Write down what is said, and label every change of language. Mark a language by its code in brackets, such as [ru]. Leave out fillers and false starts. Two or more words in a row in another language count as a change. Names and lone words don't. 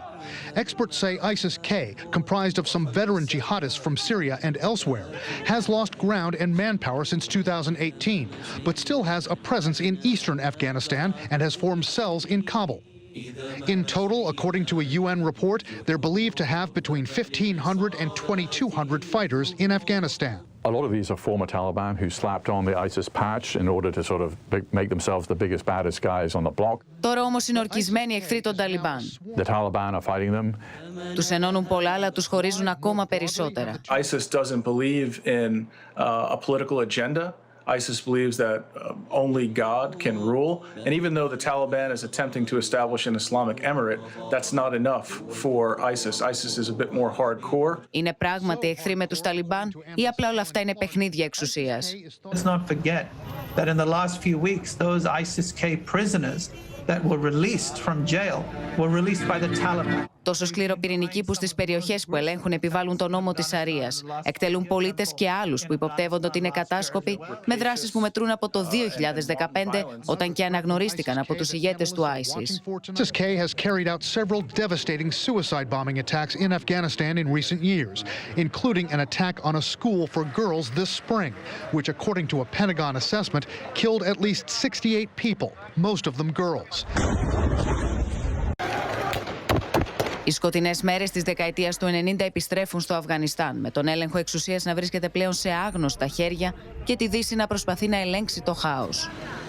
[en] Experts say ISIS-K, comprised of some veteran jihadists from Syria and elsewhere, has lost ground and manpower since 2018, but still has a presence in eastern Afghanistan and has formed cells in Kabul. In total, according to a UN report, they're believed to have between 1,500 and 2,200 fighters in Afghanistan. A lot of these are former Taliban who slapped on the ISIS patch in order to sort of make themselves the biggest, baddest guys on the block. [el] Τώρα όμως είναι ορκισμένοι εχθροί των Ταλιμπάν. [en] The Taliban are fighting them. [el] Τους ενώνουν πολλά, αλλά τους χωρίζουν ακόμα περισσότερα. [en] ISIS doesn't believe in a political agenda. ISIS believes that only God can rule, and even though the Taliban is attempting to establish an Islamic emirate, that's not enough for ISIS. ISIS is a bit more hardcore. [el] Είναι πράγματι εχθροί με τους Ταλιμπάν ή απλά όλα αυτά είναι παιχνίδια εξουσίας? [en] Let's not forget that in the last few weeks, those ISIS-K prisoners that were released from jail were released by the Taliban. [el] Τόσο σκληροπυρηνικοί που στις περιοχές που ελέγχουν επιβάλλουν τον νόμο της Σαρίας. Εκτελούν πολίτες και άλλους που υποπτεύονται ότι είναι κατάσκοποι, με δράσεις που μετρούν από το 2015, όταν και αναγνωρίστηκαν από τους ηγέτες του ISIS. [en] ISIS-K has carried out several devastating suicide bombing attacks in Afghanistan in recent years, including an attack on a school for girls this spring, which, according to a Pentagon assessment, killed at least 68 people, most of them girls. [el] Οι σκοτεινές μέρες της δεκαετίας του 90 επιστρέφουν στο Αφγανιστάν, με τον έλεγχο εξουσίας να βρίσκεται πλέον σε άγνωστα χέρια και τη Δύση να προσπαθεί να ελέγξει το χάος.